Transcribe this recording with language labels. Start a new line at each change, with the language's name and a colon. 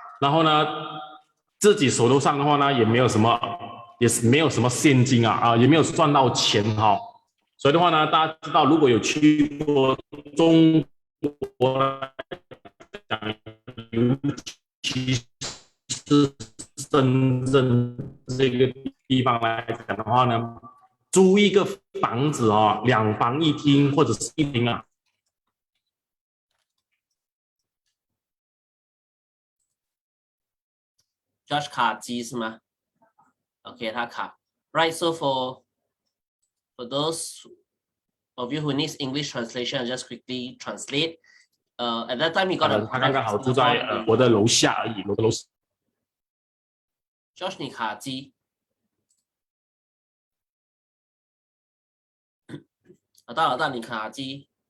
Chinese: 然后呢，自己手头上的话呢，也没有什么现金也没有赚到钱所以的话呢，大家知道，如果有去过中国，尤其是深圳这个地方来讲的话呢，租一个房子哦，2房1厅或者是1厅啊。 Josh 卡机是吗 ？OK， 他卡。
English: Right, so for those of you who needs English translation, I'll just quickly translate. At that time, he got a
Chinese: 他刚刚好住在我的楼下而已，我的楼。 Josh， 你卡机。老大，你卡机。